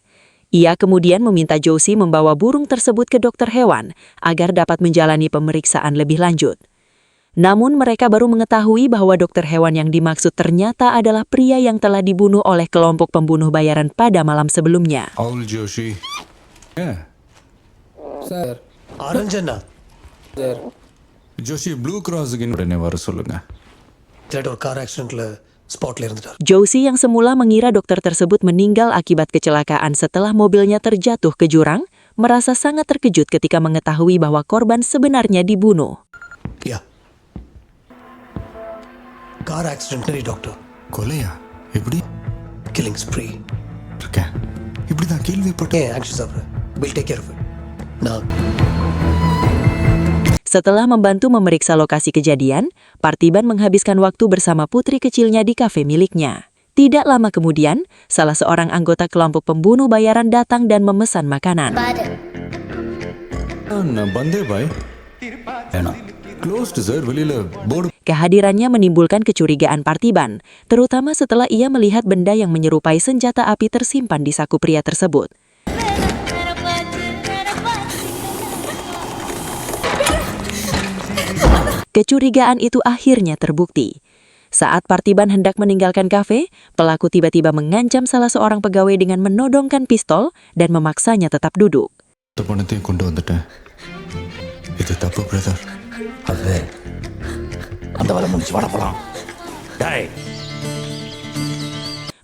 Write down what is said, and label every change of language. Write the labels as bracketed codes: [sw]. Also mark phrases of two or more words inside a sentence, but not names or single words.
[id] Ia kemudian meminta Joshi membawa burung tersebut ke dokter hewan agar dapat menjalani pemeriksaan lebih lanjut. Namun mereka baru mengetahui bahwa dokter hewan yang dimaksud ternyata adalah pria yang telah dibunuh oleh kelompok pembunuh bayaran pada malam sebelumnya. [en] All Joshi. Yeah. Sir, Aranjana. Sir, [ta] Joshi Blue Cross again வர சொல்லுங்க. ஒரு [en] car accident spot [ta] இருந்துட்டார். [id] Joshi yang semula mengira dokter tersebut meninggal akibat kecelakaan setelah mobilnya terjatuh ke jurang, merasa sangat terkejut ketika mengetahui bahwa korban sebenarnya dibunuh. Ya. [en] car accident doctor. [ta] கொலையா? எப்படி? [en] killing spree. [ta] இருக்கேன். இப்படிதான் கேள்விப்பட்டேன். [en] Anxious சார். We'll take care of it. [id] Nah. Setelah membantu memeriksa lokasi kejadian, Parthiban menghabiskan waktu bersama putri kecilnya di kafe miliknya. Tidak lama kemudian, salah seorang anggota kelompok pembunuh bayaran datang dan memesan makanan. बंदे भाई क्लोज्ड सर வெளியில board. Kehadirannya menimbulkan kecurigaan Parthiban, terutama setelah ia melihat benda yang menyerupai senjata api tersimpan di saku pria tersebut. Kecurigaan itu akhirnya terbukti. Saat Parthiban hendak meninggalkan kafe, pelaku tiba-tiba mengancam salah seorang pegawai dengan menodongkan pistol dan memaksanya tetap duduk. [ta] பணத்தையும் கொண்டு வந்துட்டேன். இது தப்பு பிரதர். அது அந்த வேலை முடிச்சு வர போலாம். டேய்